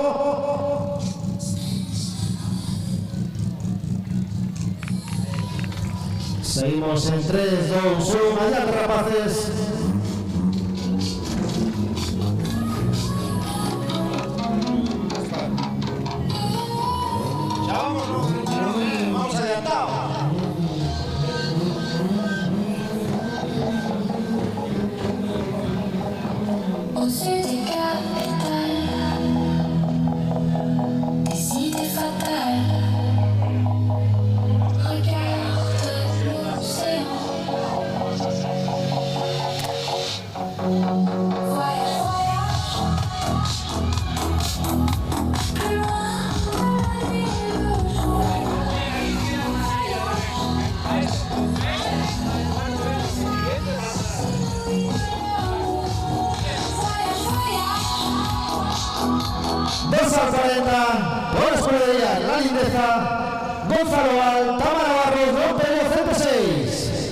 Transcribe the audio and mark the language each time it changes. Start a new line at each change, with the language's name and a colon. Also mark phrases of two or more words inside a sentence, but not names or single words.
Galician: Seguimos en 3, 2, 1, adiante rapaces.
Spanish: Vamos adelantado.
French: Au sud des capitales, des idées fatales. Regarde l'océan. Voyage, voyage. Plus loin de la ville.
Spanish: Dorsal 40, por escudería, la lindeza, Gonzalo Val, Tamara Barros, Don Pedro 106.